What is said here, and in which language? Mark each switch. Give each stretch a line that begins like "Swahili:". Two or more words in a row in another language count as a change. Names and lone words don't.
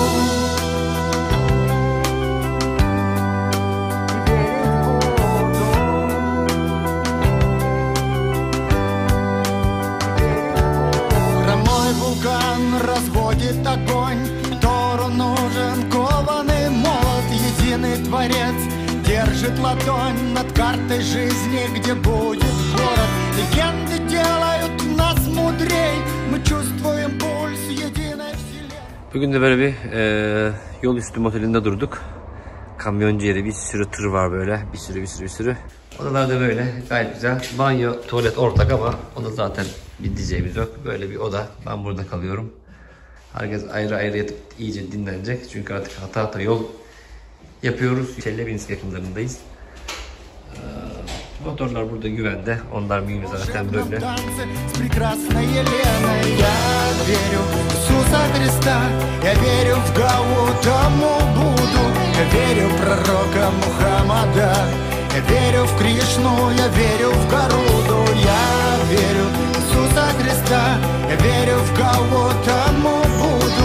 Russian: Разводит огонь, Тору нужен кованый молот. Единый Творец держит ладонь над картой жизни, где будет город. Легенды делают нас мудрей, мы чувствуем пульс единой вселенной.
Turkish: Bugün de böyle bir yol üstü motelinde durduk. Kamyoncu yeri, bir sürü tır var böyle. Bir sürü. Odalar da böyle gayet güzel. Banyo, tuvalet ortak ama onu zaten bir diyeceğimiz yok. Böyle bir oda. Ben burada kalıyorum. Herkes ayrı ayrı yatıp iyice dinlenecek. Çünkü artık hata yol yapıyoruz. Çelebinsk yakınlarındayız. Motorlar burada güvende. Onlar mühim zaten böyle.
Russian: Я верю в Кришну, я верю в Гаруду. Я верю в Иисуса Христа, я верю в Гаутаму Будду.